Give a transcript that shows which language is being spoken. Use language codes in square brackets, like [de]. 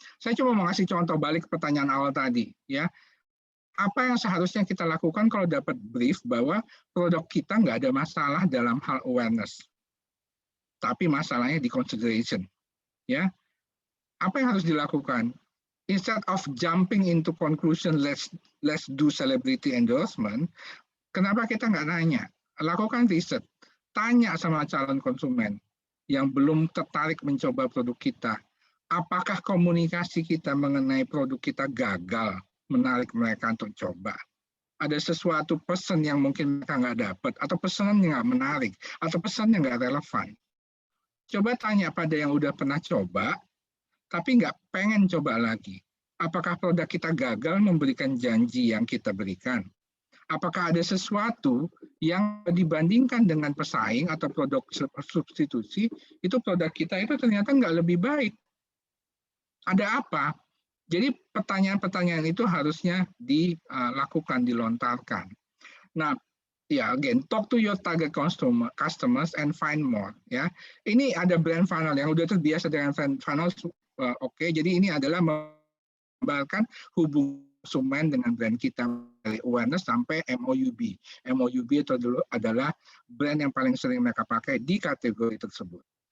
[id] Saya cuma mau ngasih contoh balik ke pertanyaan awal tadi ya. Apa yang seharusnya kita lakukan kalau dapat brief bahwa produk kita nggak ada masalah dalam hal awareness, tapi masalahnya di consideration. Ya, apa yang harus dilakukan? [en] Instead of jumping into conclusion, let's do celebrity endorsement. [id] Kenapa kita nggak nanya? Lakukan riset, tanya sama calon konsumen yang belum tertarik mencoba produk kita. Apakah komunikasi kita mengenai produk kita gagal menarik mereka untuk coba? Ada sesuatu pesan yang mungkin mereka nggak dapat, atau pesan yang nggak menarik, atau pesan yang nggak relevan. Coba tanya pada yang udah pernah coba, tapi nggak pengen coba lagi. Apakah produk kita gagal memberikan janji yang kita berikan? Apakah ada sesuatu yang dibandingkan dengan pesaing atau produk substitusi, itu produk kita itu ternyata nggak lebih baik? Ada apa? Jadi pertanyaan-pertanyaan itu harusnya dilakukan, dilontarkan. Nah, ya, [en] again, talk to your target customers and find more. [id] Ya, ini ada brand funnel yang udah terbiasa dengan funnel. Oke, jadi ini adalah memgambarkan hubungan konsumen dengan brand kita dari awareness sampai MOUB. MOUB itu adalah brand yang paling sering mereka pakai di kategori tersebut.